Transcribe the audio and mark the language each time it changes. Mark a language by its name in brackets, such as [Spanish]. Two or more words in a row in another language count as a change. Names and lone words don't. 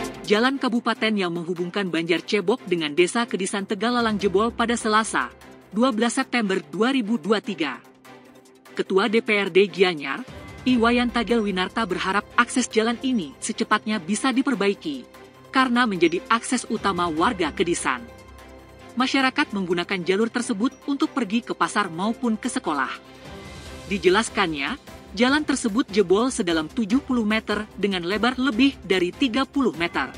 [Indonesian] Jalan kabupaten yang menghubungkan Banjar Cebok dengan Desa Kedisan Tegalalang jebol pada Selasa, 12 September 2023. Ketua DPRD Gianyar, Iwayan Tagel Winarta berharap akses jalan ini secepatnya bisa diperbaiki, karena menjadi akses utama warga Kedisan. Masyarakat menggunakan jalur tersebut untuk pergi ke pasar maupun ke sekolah. Dijelaskannya, jalan tersebut jebol sedalam 70 meter dengan lebar lebih dari 30 meter.